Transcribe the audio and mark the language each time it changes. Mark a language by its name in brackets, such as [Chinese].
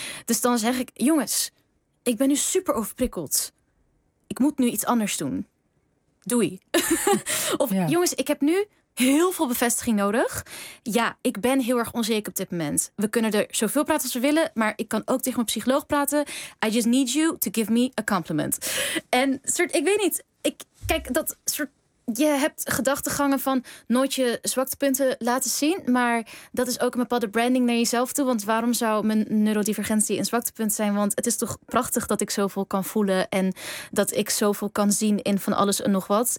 [Dutch] Dus dan zeg ik, jongens, ik ben nu super overprikkeld. Ik moet nu iets anders doen. Doei. Of jongens, ik heb nu heel veel bevestiging nodig. Ja, ik ben heel erg onzeker op dit moment. We kunnen er zoveel praten als we willen, maar ik kan ook tegen mijn psycholoog praten. [English] I just need you to give me a compliment. [Dutch] En soort, ik weet niet. Ik kijk dat soort. Je hebt gedachtegangen van nooit je zwaktepunten laten zien. Maar dat is ook een bepaalde branding naar jezelf toe. Want waarom zou mijn neurodivergentie een zwaktepunt zijn? Want het is toch prachtig dat ik zoveel kan voelen. En dat ik zoveel kan zien in van alles en nog wat.